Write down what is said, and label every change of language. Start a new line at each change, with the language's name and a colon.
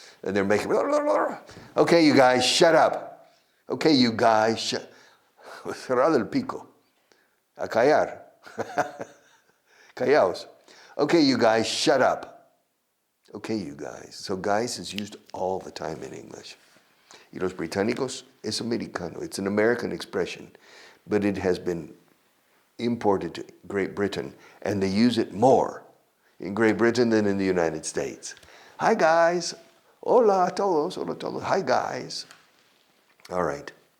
English: And they're making, okay, you guys, shut up. Okay, you guys,
Spanish: cerrado el pico. A callar. Callaos.
English: Okay, you guys, shut up. Okay, you guys. So guys is used all the time in English.
Spanish: Y los británicos es americano.
English: It's an American expression, but it has been imported to Great Britain, and they use it more in Great Britain than in the United States. Hi, guys.
Spanish: Hola a todos. Hola a todos.
English: Hi, guys. All right.